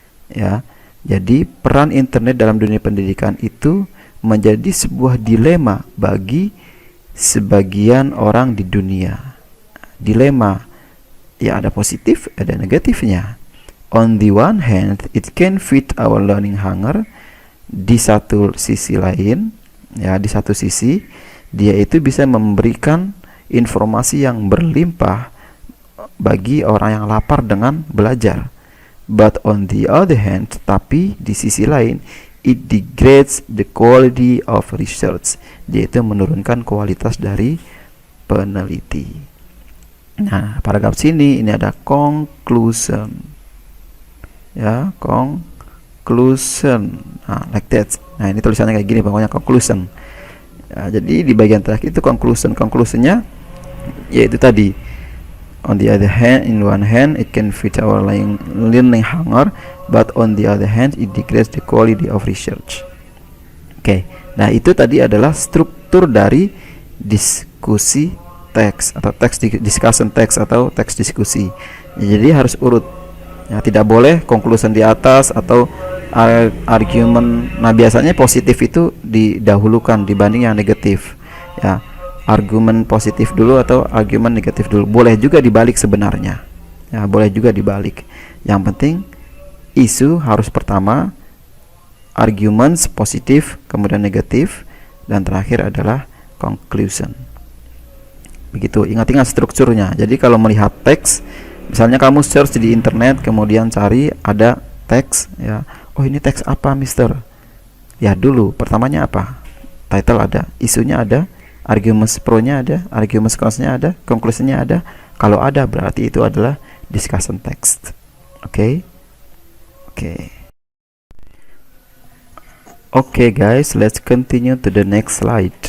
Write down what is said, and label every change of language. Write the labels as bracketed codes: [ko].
[id] Ya. Jadi peran internet dalam dunia pendidikan itu menjadi sebuah dilema bagi sebagian orang di dunia. Dilema, ya ada positif, ada negatifnya. [en] On the one hand, it can feed our learning hunger. [id] Di satu sisi lain, ya di satu sisi, dia itu bisa memberikan informasi yang berlimpah bagi orang yang lapar dengan belajar. [en] But on the other hand, [id] tapi di sisi lain, [en] it degrades the quality of research. [id] Dia itu menurunkan kualitas dari peneliti. Nah, paragraf sini ini ada conclusion. Ya, conclusion. Nah, [en] like that. [id] Nah, ini tulisannya kayak gini, pokoknya conclusion. Ya, jadi di bagian terakhir itu conclusion. Conclusionnya yaitu tadi. [en] On the other hand, in one hand, it can feed our learning hunger, but on the other hand, it degrades the quality of research. [id] Oke, nah itu tadi adalah struktur dari diskusi teks atau discussion text atau teks diskusi. Ya, jadi harus urut. Ya, tidak boleh conclusion di atas atau argumen. Nah, biasanya positif itu didahulukan dibanding yang negatif. Ya. Argumen positif dulu atau argumen negatif dulu. Boleh juga dibalik sebenarnya. Ya, boleh juga dibalik. Yang penting isu harus pertama, arguments positif, kemudian negatif, dan terakhir adalah conclusion. Begitu, ingat-ingat strukturnya. Jadi kalau melihat teks, misalnya kamu search di internet, kemudian cari ada teks, ya. Oh, ini teks apa, Mister? Ya, dulu pertamanya apa? Title ada, isunya ada, arguments pro-nya ada, arguments cons-nya ada, conclusion-nya ada. Kalau ada, berarti itu adalah discussion text. Oke? [en] Oke guys, let's continue to the next slide.